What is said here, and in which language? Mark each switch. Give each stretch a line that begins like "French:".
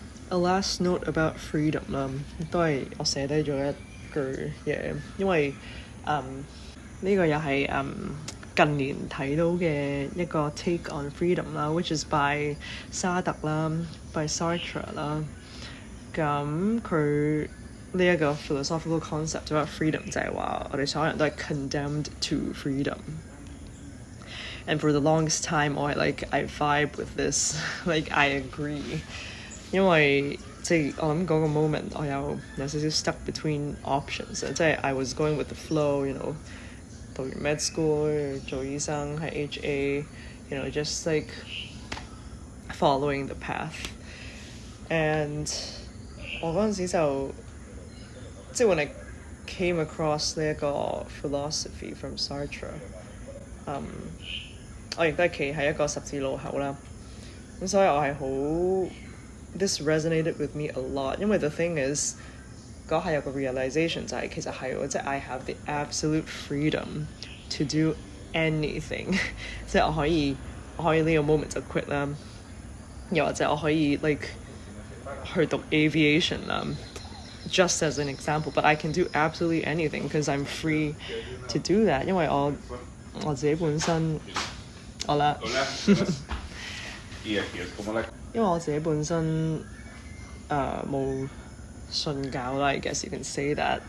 English: A last note about freedom
Cantonese: 啦，都係我寫低咗一句嘢，因為呢個又係近年睇到嘅一個 take on freedom 啦 ，
English: which is by
Cantonese: 沙特啦 ，by Sartre 啦。咁佢呢一個
English: philosophical concept about freedom
Cantonese: 就係話我哋所有人都係
English: condemned to freedom。 And for the longest time, I vibe with this, like I agree。
Cantonese: 因為即係我諗嗰個 moment 我有少少
English: stuck between options，
Cantonese: 即係
English: I was going with the flow，
Cantonese: 讀完 med school 做醫生喺 HA，
English: just like following the path。
Cantonese: And 我嗰陣時就即係
English: when I came across
Cantonese: 呢一個 philosophy from Sartre， 我亦都係企喺一個十字路口啦，咁所以我係好
English: This resonated with me a lot，
Cantonese: 因為 the thing is 嗰下有個 realization 就係其實係即係
English: I have the absolute freedom to do anything
Cantonese: 即係我可以呢個 moment 就 quit 啦，又或者我可以 like 去讀 aviation 啦。
English: Just as an example, but I can do absolutely anything because I'm free to do that.
Cantonese: 因為我自己本身好啦，因為我自己本身冇信教啦。
English: I guess you can say that.